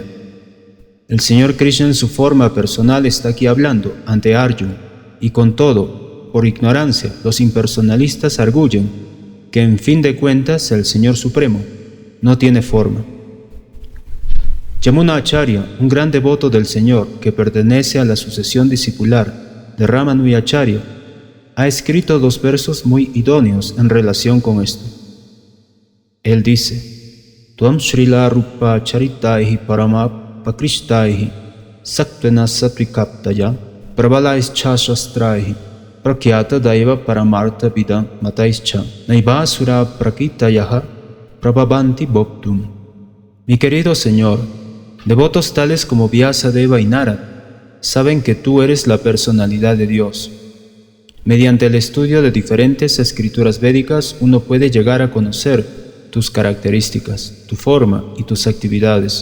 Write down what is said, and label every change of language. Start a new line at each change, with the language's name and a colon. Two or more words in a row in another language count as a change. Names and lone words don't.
Spanish: El Señor Krishna en su forma personal está aquí hablando ante Arjuna, y con todo, por ignorancia, los impersonalistas arguyen que en fin de cuentas el Señor Supremo no tiene forma. Yamuna Acharya, un gran devoto del Señor que pertenece a la sucesión discipular de Ramanuja Acharya, ha escrito 2 versos muy idóneos en relación con esto.
Sanskrit: Él dice: त्वां शील रूप चरितैः परम प्रकृष्टैः सत्त्वेन सात्त्विकतया प्रबलैश्च शास्त्रैः प्रख्यात दैव परमार्थ विदां मतैश्च नैवासुर प्रकृतयः प्रभवन्ति बोद्धुम्.
Spanish: Mi querido Señor, devotos tales como Vyasadeva y Narad saben que tú eres la personalidad de Dios. Mediante el estudio de diferentes escrituras védicas uno puede llegar a conocer tus características, tu forma y tus actividades.